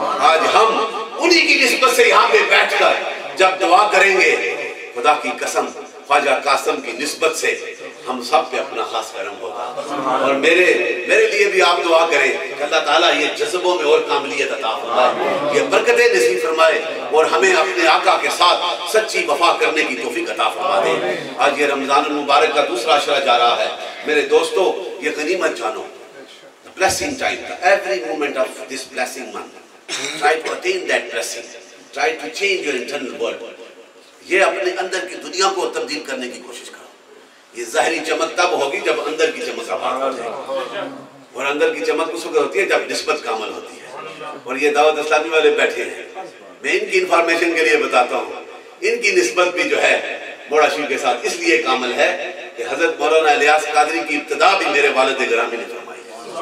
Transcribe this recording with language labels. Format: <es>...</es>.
<ur>آج ہم انہی کی نسبت سے یہاں پہ بیٹھ کر جب دعا کریں گے, خدا کی قسم خواجہ قاسم کی نسبت سے ہم سب پہ اپنا خاص کرم ہوگا. اور میرے لیے بھی آپ دعا کریں کہ اللہ تعالیٰ یہ جذبوں میں اور کاملیت عطا فرمائے, یہ برکتیں نصیب فرمائے, اور ہمیں اپنے آقا کے ساتھ سچی وفا کرنے کی توفیق عطا فرما دے. آج یہ رمضان المبارک کا دوسرا عشرہ جا رہا ہے. میرے دوستو, یہ غنیمت جانو,</ur> <en>blessing time, every moment of this blessing month, try to attain that blessing, try to change your internal world.</en> <ur>یہ اپنے اندر کی دنیا کو تبدیل کرنے کی کوشش کرو. یہ ظاہری چمک تب ہوگی جب اندر کی چمک آباد ہو جائے, اور اندر کی چمک اس وقت ہوتی ہے جب نسبت کامل ہوتی ہے. اور یہ دعوت اسلامی والے بیٹھے ہیں, میں ان کی انفارمیشن کے لیے بتاتا ہوں, ان کی نسبت بھی جو ہے موڑا شیو کے ساتھ اس لیے کامل ہے کہ حضرت مولانا الیاس قادری کی ابتدا بھی میرے والد گرامی نے فرمائی ہے.</ur>